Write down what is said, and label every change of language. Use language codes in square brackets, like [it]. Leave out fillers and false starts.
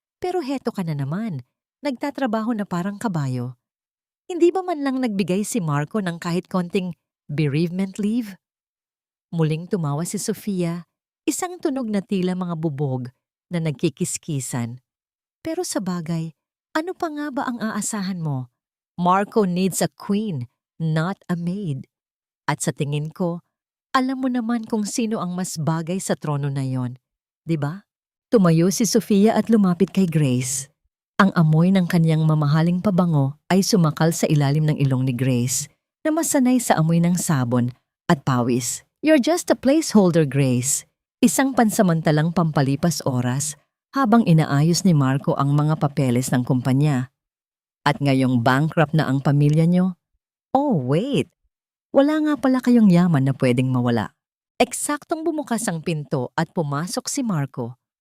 [tl] Pero heto ka na naman. Nagtatrabaho na parang kabayo. Hindi ba man lang nagbigay si Marco ng kahit konting bereavement leave? Muling tumawa si Sofia, isang tunog na tila mga bubog na nagkikiskisan. Pero sa bagay, ano pa nga ba ang aasahan mo? [en] Marco needs a queen, not a maid. [tl] At sa tingin ko, alam mo naman kung sino ang mas bagay sa trono na yon, di ba? Tumayo si Sofia at lumapit kay Grace. Ang amoy ng kanyang mamahaling pabango ay sumakal sa ilalim ng ilong ni Grace na masanay sa amoy ng sabon at pawis. [en] You're just a placeholder, Grace. [tl] Isang pansamantalang pampalipas oras habang inaayos ni Marco ang mga papeles ng kumpanya. At ngayong bankrupt na ang pamilya niyo? [en] Oh, wait! [tl] Wala nga pala kayong yaman na pwedeng mawala. Eksaktong bumukas ang pinto at pumasok si Marco.